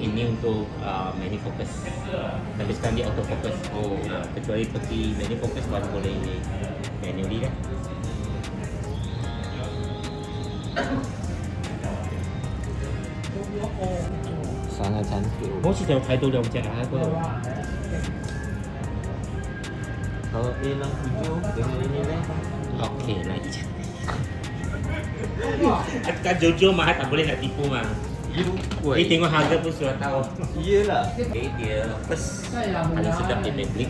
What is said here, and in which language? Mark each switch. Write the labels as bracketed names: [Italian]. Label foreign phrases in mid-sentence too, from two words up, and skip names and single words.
[Malay] ini untuk [English] manual focus. [Malay] Tapi sekarang dia [English] auto focus. [Malay] Kecuali pergi [English] manual focus [Malay] baru boleh manually dah. Sangat cantik. [Cantonese] 我是有睇到兩隻喺嗰度。 [Malay] Kalau A67 dengan ini lah. Okey, lagi cantik. Kan Jojo mahal tak boleh nak tipu mah. Ni tengok harga pun sudah tahu. Iyalah. Okay, dia first paling sedap dia Maybelline.